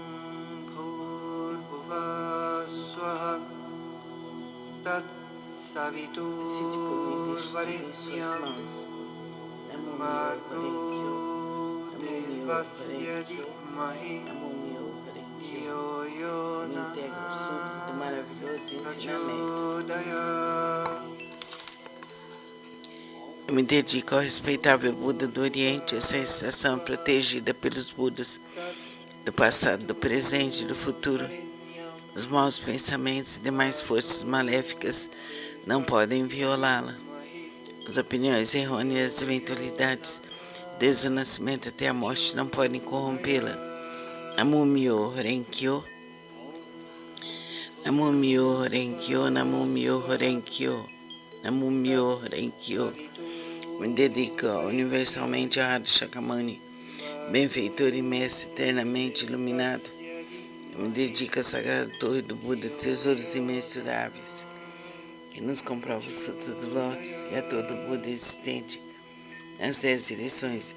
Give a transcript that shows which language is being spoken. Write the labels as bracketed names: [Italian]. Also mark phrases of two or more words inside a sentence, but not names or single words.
[Sanskrit] भूर्भुवः स्वाहा तत् सवितुर्वरेण्यं मार्गो देवस्य धीमहि धियो यो न प्रचोदयात्. [Portuguese] Eu me dedico ao respeitável Buda do Oriente, essa estação protegida pelos Budas do passado, do presente e do futuro. Os maus pensamentos e demais forças maléficas não podem violá-la. As opiniões errôneas e eventualidades, desde o nascimento até a morte, não podem corrompê-la. [Japanese] 南無妙法蓮華経、南無妙法蓮華経、南無妙法蓮華経、南無妙法蓮華経. [Portuguese] Me dedico universalmente a Radha Shakyamuni, benfeitor e mestre eternamente iluminado. Eu me dedico à Sagrada Torre do Buda, tesouros imensuráveis, que nos comprova o Sutra do Lótus e a todo Buda existente nas 10 direções.